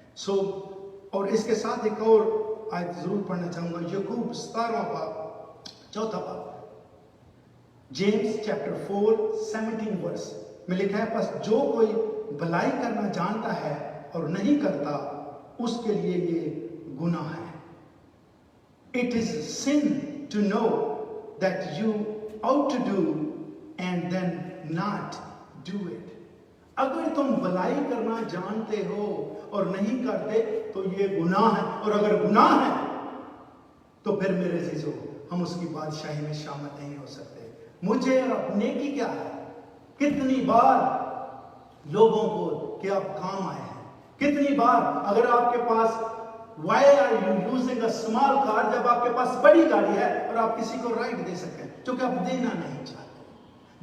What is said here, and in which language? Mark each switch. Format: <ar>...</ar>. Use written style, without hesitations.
<hi>सो और इसके साथ एक और आयत जरूर पढ़ना चाहूंगा, याकूब 17वां बाब 4था बाब, जेम्स चैप्टर 4 17 वर्स में लिखा है, बस जो कोई भलाई करना जानता है और नहीं करता, उसके लिए ये गुनाह है।</hi> <en>It is sin to know that you ought to do and then not do it।</en> <hi>अगर तुम भलाई करना जानते हो और नहीं करते तो ये गुनाह है, और अगर गुनाह है तो फिर मेरे अजीजों हम उसकी बादशाही में शामिल नहीं हो सकते। मुझे और अपने की क्या है? कितनी बार लोगों को कि आप काम आए हैं, कितनी बार अगर आपके पास</hi> <en>Why are you using a small car</en> <hi>जब आपके पास बड़ी गाड़ी है और आप किसी को राइड दे सकते हैं, क्योंकि आप देना नहीं चाहते।</hi>